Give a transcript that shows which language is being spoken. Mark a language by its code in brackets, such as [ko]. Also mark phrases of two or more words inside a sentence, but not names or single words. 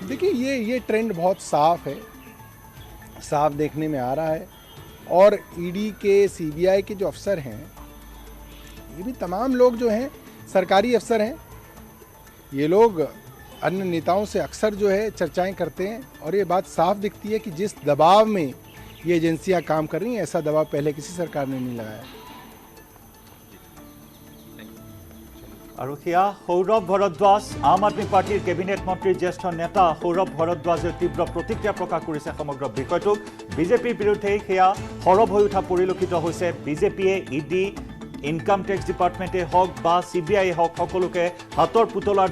[hi] देखिए, ये ट्रेंड बहुत साफ है, साफ देखने में आ रहा है, और ईडी के सीबीआई के जो अफसर हैं, ये भी तमाम लोग जो हैं सरकारी अफसर हैं। ये लोग अन्य नेताओं से अक्सर जो है चर्चाएं करते हैं, और ये बात साफ दिखती है कि जिस दबाव में ये एजेंसियां काम कर रही हैं, ऐसा दबाव पहले किसी सरकार ने नहीं लगाया। [as] আৰু সেয়া সৌৰভ ভৰদ্বাজ আম আদমি পাৰ্টিৰ কেবিনেট মন্ত্ৰীৰ জ্যেষ্ঠ নেতা সৌৰভ ভৰদ্বাজে তীব্ৰ প্ৰতিক্ৰিয়া প্ৰকাশ কৰিছে সমগ্ৰ বিষয়টোক বিজেপিৰ বিৰুদ্ধে সেয়া সৰব হৈ উঠা পৰিলক্ষিত হৈছে বিজেপিয়ে ইডি [en] income tax department [as] হওক বা CBI হওক সকলোকে হাতৰ পুতলাৰ